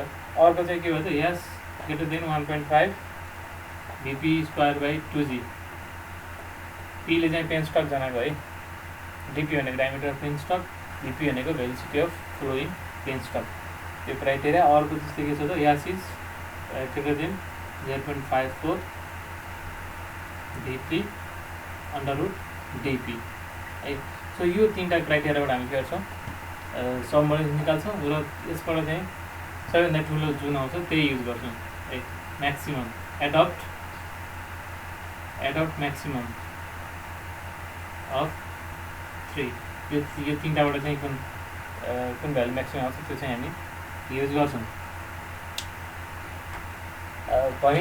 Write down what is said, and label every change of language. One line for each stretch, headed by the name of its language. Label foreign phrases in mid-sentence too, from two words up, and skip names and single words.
Nepali: अर्को चाहिँ के भन्छ,
English: Ys greater than 1.5 VP square by 2G.
Nepali: पीले चाहिँ पेनस्टक जनाको है, डिपी भनेको
English: diameter of penstock,
Nepali: VP भनेको
English: velocity of flow in penstock.
Nepali: त्यो क्राइटेरिया। अर्को जस्तै के छ त,
English: Ys is greater than 0.54 VP √ DP है।
Nepali: सो यो 3टा क्राइटेरियाबाट हामी के गर्छौँ, सबमर्जेन्स निकाल्छौँ र यसबाट चाहिँ सबैभन्दा ठुलो जुन आउँछ त्यही युज गर्छौँ है।
English: maximum adopt maximum of
Nepali: 3, यो 3टाबाट चाहिँ कुन भ्यालु म्याक्सिमम आउँछ त्यो चाहिँ हामी युज गर्छौँ भने।